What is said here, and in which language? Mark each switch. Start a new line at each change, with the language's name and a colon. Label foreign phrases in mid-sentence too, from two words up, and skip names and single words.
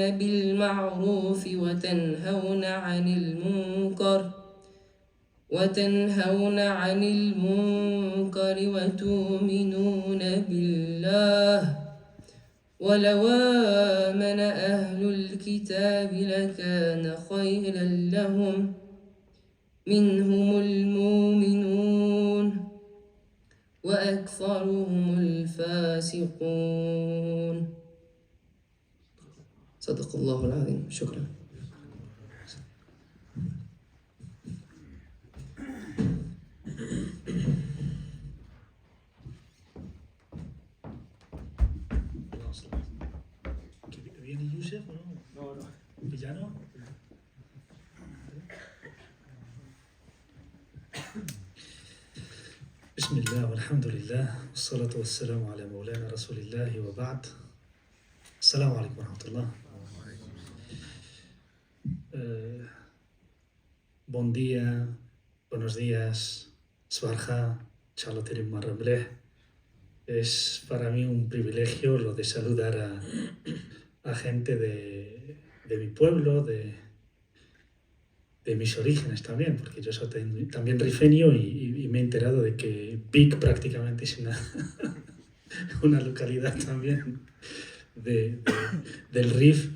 Arabic: بالمعروف وتنهون عن المنكر وتنهون عن المنكر وتؤمنون بالله ولو آمن أهل الكتاب لكان خيرا لهم منهم المؤمنون وأكثرهم الفاسقون. صدق الله العظيم. شكرا.
Spanish: ¿Viene Yusef o no? No. ¿Ya no?
Arabic: بسم الله والحمد لله والصلاة والسلام على مولانا رسول الله وبعد. السلام عليكم ورحمة الله.
Catalan: Bon día,
Spanish: buenos días, Sbarja, Chaloterim Marrambleh. Es para mí un privilegio lo de saludar a gente de mi pueblo, de mis orígenes también, porque yo soy también rifeño y me he enterado de que Vic prácticamente es una localidad también del Rif.